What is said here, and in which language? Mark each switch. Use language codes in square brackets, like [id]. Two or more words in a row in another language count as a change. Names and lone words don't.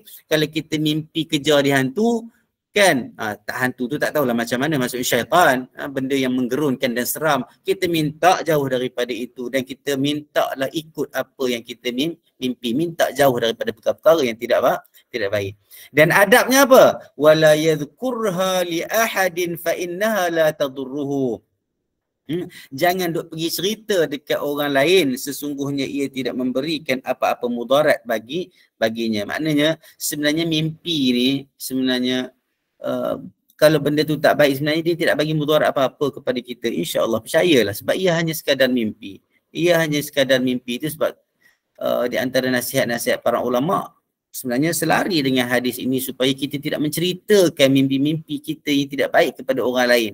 [ms] Kalau kita mimpi kejar dihantu, kan, tak hantu tu tak tahulah macam mana, maksudnya syaitan, benda yang menggerunkan dan seram, kita minta jauh daripada itu dan kita mintalah ikut apa yang kita mimpi, minta jauh daripada perkara-perkara yang tidak baik. Dan adabnya apa? [ar] ولا يذكرها لأحد فإنها لا تضره. [ms] Jangan duk pergi cerita dekat orang lain sesungguhnya ia tidak memberikan apa-apa mudarat baginya. Maknanya sebenarnya mimpi ni sebenarnya kalau benda tu tak baik sebenarnya dia tidak bagi mudarat apa-apa kepada kita. InsyaAllah percayalah sebab ia hanya sekadar mimpi. Ia hanya sekadar mimpi itu sebab di antara nasihat-nasihat para ulama sebenarnya selari dengan hadis ini supaya kita tidak menceritakan mimpi-mimpi kita yang tidak baik kepada orang lain.